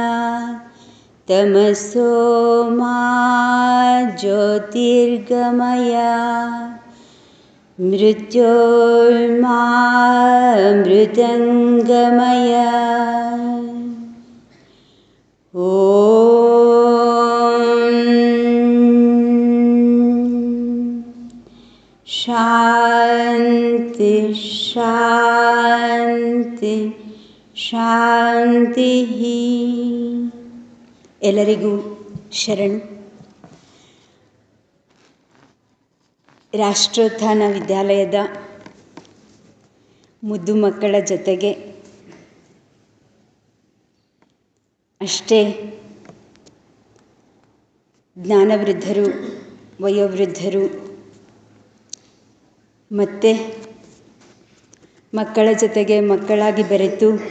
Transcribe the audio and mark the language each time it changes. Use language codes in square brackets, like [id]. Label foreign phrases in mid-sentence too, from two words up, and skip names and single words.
[sa] तमसो मा ज्योतिर्गमय मृत्योर्मा मृतङ्गमय शान्ति शान्ति ಶಾಂತಿ. [kn] ಎಲ್ಲರಿಗೂ ಶರಣು. ರಾಷ್ಟ್ರೋತ್ಥಾನ ವಿದ್ಯಾಲಯದ ಮುದ್ದು ಮಕ್ಕಳ ಜೊತೆಗೆ ಅಷ್ಟೇ ಜ್ಞಾನವೃದ್ಧರು, ವಯೋವೃದ್ಧರು ಮತ್ತು ಮಕ್ಕಳ ಜೊತೆಗೆ ಮಕ್ಕಳಾಗಿ ಬೆರೆತು